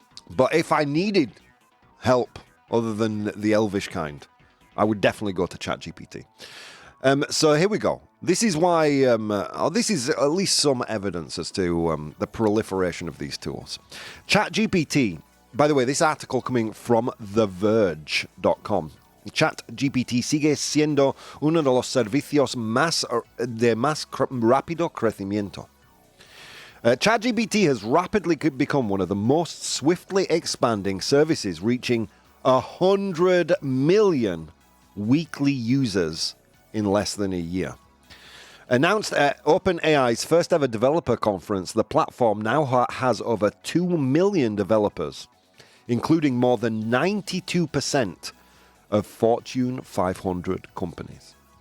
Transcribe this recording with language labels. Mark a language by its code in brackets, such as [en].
[en] But if I needed help other than the elvish kind, I would definitely go to ChatGPT. So here we go. This is why, this is at least some evidence as to the proliferation of these tools. ChatGPT, by the way, this article coming from TheVerge.com. [es] ChatGPT sigue siendo uno de los servicios de más rápido crecimiento. [en] ChatGPT has rapidly become one of the most swiftly expanding services, reaching 100 million weekly users in less than a year. Announced at OpenAI's first ever developer conference, the platform now has over 2 million developers, including more than 92% of Fortune 500 companies.